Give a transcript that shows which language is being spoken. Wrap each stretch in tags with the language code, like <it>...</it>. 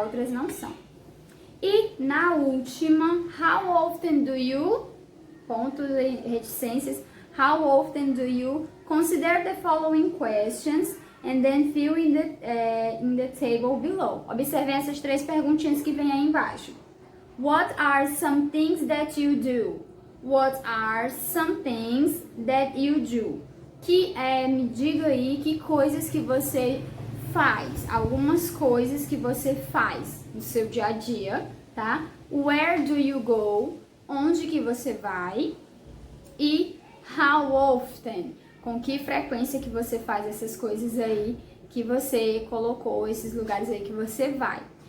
<pt>Outras não são. E na última,</pt> <en>how often do you, pontos e reticências, how often do you consider the following questions and then fill in the table below.</en> <pt>Observem essas 3 perguntinhas que vem aí embaixo.</pt> <en>What are some things that you do? What are some things that you do?</en> <pt>Me diga aí que coisas que você faz, algumas coisas que você faz no seu dia a dia, tá?</pt> <en>Where do you go?</en> <pt>Onde que você vai? E how often? Com que frequência que você faz essas coisas aí que você colocou, esses lugares aí que você vai.</pt>